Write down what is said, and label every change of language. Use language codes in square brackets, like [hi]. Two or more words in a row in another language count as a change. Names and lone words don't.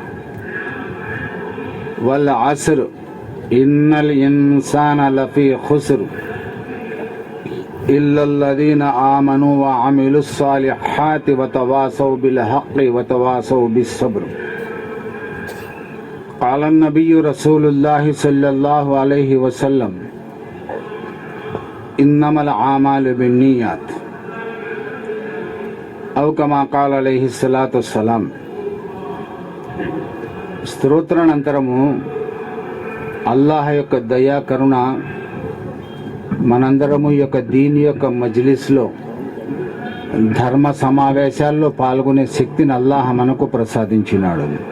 [ar] والعصر إن الإنسان لفي خسر إلا الذين آمنوا وعملوا الصالحات وتواصوا بالحق وتواصوا بالصبر. قال النبي رسول الله صلى الله عليه وسلم إنما الأعمال بالنيات أو كما قال عليه الصلاة والسلام. [te] స్తోత్రానంతరము అల్లాహ్ యొక్క దయా కరుణ మనందరము యొక్క దీని యొక్క మజ్లిస్లో ధర్మ సమావేశాల్లో పాల్గొనే శక్తిని అల్లాహ్ మనకు ప్రసాదించినాడు.